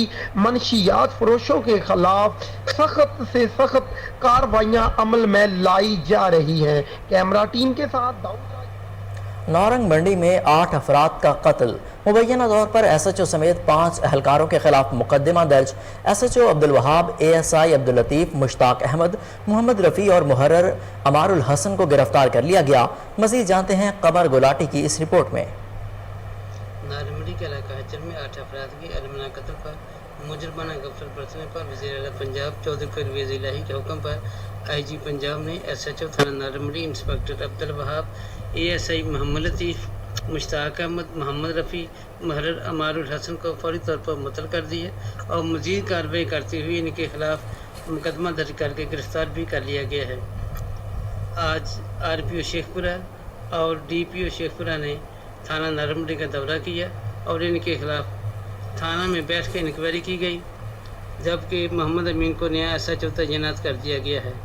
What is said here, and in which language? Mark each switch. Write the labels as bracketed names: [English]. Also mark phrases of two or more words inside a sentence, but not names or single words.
[Urdu] منشیات فروشوں کے خلاف سخت سے سخت کارروائیاں عمل میں لائی جا رہی ہیں. [English] camera team [Urdu] کے ساتھ نارنگ منڈی میں 8 افراد کا قتل۔ مبینہ طور پر ایس ایچ او سمیت 5 اہلکاروں کے خلاف مقدمہ درج. ایس ایچ او عبدالوہاب، اے ایس آئی عبداللطیف، مشتاق احمد، محمد رفیع اور محرر عمارالحسن کو گرفتار کر لیا گیا. مزید جانتے ہیں قمر گلاٹی کی اس رپورٹ میں. نارمنڈی کے علاقہ ہچر میں 8 افراد کی المنا قتل پر مجرمانہ غفلت برتنے پر وزیر اعلیٰ پنجاب چوہدری پرویز الٰہی کے حکم پر آئی جی پنجاب نے ایس ایچ او تھانہ نارمنڈی انسپکٹر عبدالوہاب، اے ایس آئی محمد لطیف، مشتاق احمد، محمد رفیع، محرر عمارالحسن کو فوری طور پر معطل کر دی ہے اور مزید کارروائی کرتے ہوئے ان کے خلاف مقدمہ درج کر کے گرفتار بھی کر لیا گیا ہے. آج آر پی او شیخپورہ اور ڈی پی او شیخپورہ نے تھانہ نارمنڈی کا دورہ کیا اور ان کے خلاف تھانہ میں بیٹھ کے انکوائری کی گئی، جبکہ محمد امین کو نیا ایس ایچ او تعینات کر دیا گیا ہے.